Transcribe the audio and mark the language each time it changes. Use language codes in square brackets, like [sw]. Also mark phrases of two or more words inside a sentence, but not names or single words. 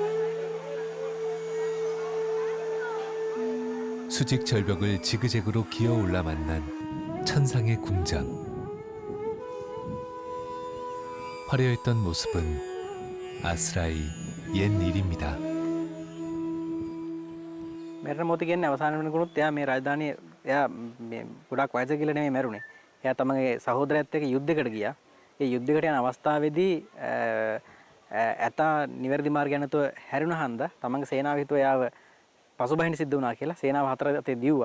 [ko] 수직 절벽을 지그재그로 기어올라 만난 천상의 궁전. 화려했던 모습은 아스라이 옛 일입니다. [si] මැරෙන මොහොත කියන්නේ අවසාන වෙනකොට එයා මේ රාජධානිය එයා මේ ගොඩක් වයස කියලා නෙමෙයි මැරුණේ. එයා තමගේ සහෝදරයත් එක්ක යුද්ධයකට ගියා. ඒ යුද්ධයකට යන අවස්ථාවේදී ඇතා නිවැරදි මාර්ගය නැතුව හැරුණා හන්ද තමගේ සේනාව හිතුව එයාව පසුබහින්න සිද්ධ වුණා කියලා සේනාව හතර අතේ දිව්වා.